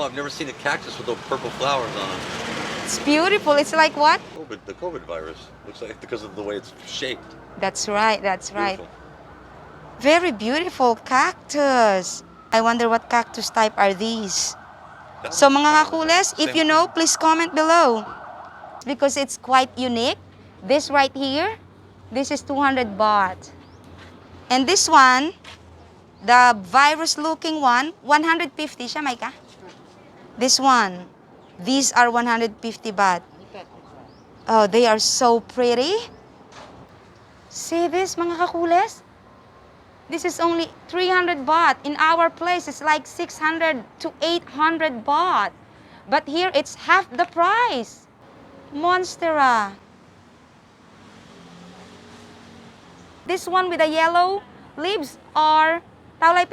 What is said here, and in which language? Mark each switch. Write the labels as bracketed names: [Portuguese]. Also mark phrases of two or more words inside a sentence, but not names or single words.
[English] I've never seen a cactus with those purple flowers on it. It's beautiful. It's like what? The COVID virus. Looks like because of the way it's shaped. That's right. That's right. Beautiful. Very beautiful cactus. I wonder what cactus type are these. So mga kakules, if you know, please comment below. Because it's quite unique. This right here, this is 200 baht. And this one, the virus-looking one, 150 siya, Maika? This one, these are 150 baht. Oh, they are so pretty. See this, mga kakules? This is only 300 baht. In our place, it's like 600 to 800 baht. But here, it's half the price. Monstera. This one with the yellow leaves are, [Thai] เท่าไหร่พี่?